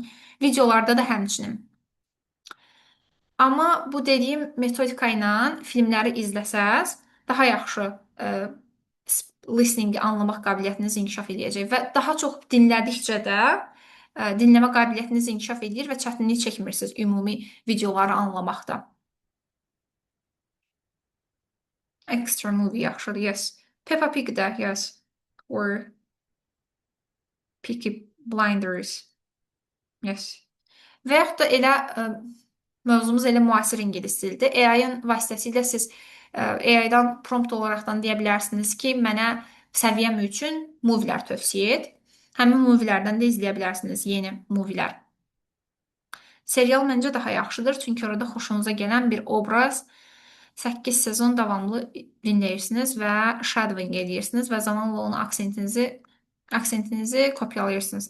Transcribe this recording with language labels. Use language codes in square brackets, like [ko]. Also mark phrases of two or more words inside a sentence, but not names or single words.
[az] Videolarda da həmçinin. Amma bu dediyim metodika ilə filmləri izləsəz, daha yaxşı listeningi anlamaq qabiliyyətiniz inkişaf edəcək və daha çox dinlədikcə də dinləmə qabiliyyətiniz inkişaf edir və çətinlik çəkmirsiniz ümumi videoları anlamaqda. [en] Extra movie yaxşıdır, yes. Peppa Pig də, yes. Or Peaky Blinders. Yes. [az] Və yaxud da elə mövzumuz elə müasir ingilis dilidir. AI-ın vasitəsilə siz AI-dan prompt olaraqdan deyə bilərsiniz ki, mənə səviyyəm üçün movielər tövsiyə et. Həmin movielərdən də izləyə bilərsiniz, yeni movielər. Serial məncə daha yaxşıdır, çünki orada xoşunuza gələn bir obraz 8 sezon davamlı dinləyirsiniz və shadowing edirsiniz və zamanla onun aksentinizi kopyalayırsınız.